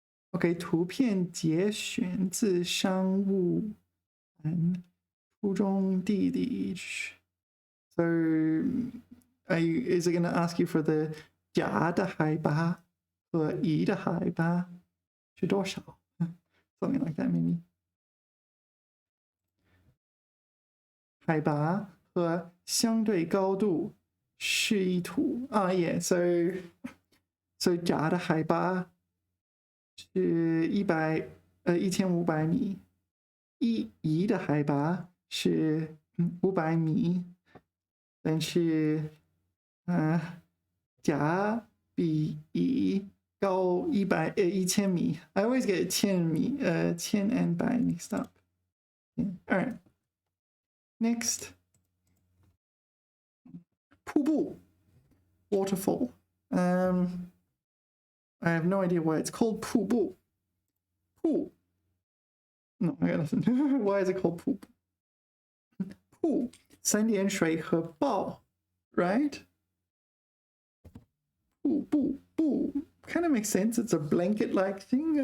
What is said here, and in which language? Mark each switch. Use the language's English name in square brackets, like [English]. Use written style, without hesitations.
[Chinese] OK, 图片节选自商务栏初中地理. [English] So, is it going to ask you for the [Chinese] 甲的海拔和乙的海拔是多少 ？ [English] Something like that, maybe. [Chinese] 海拔和相对高度示意图啊 ，yeah. So 甲的海拔是1500米，乙的海拔是500米，但是甲比乙高1000米。 [English] I always get 1000米1000 and 100 mixed up. All right. Next. 瀑布 waterfall. I have no idea why it's called 瀑布. No, I got nothing. Why is it called 瀑布? [Chinese] 瀑三点水和暴 [English] right? 瀑布 kind of makes sense. It's a blanket-like thing.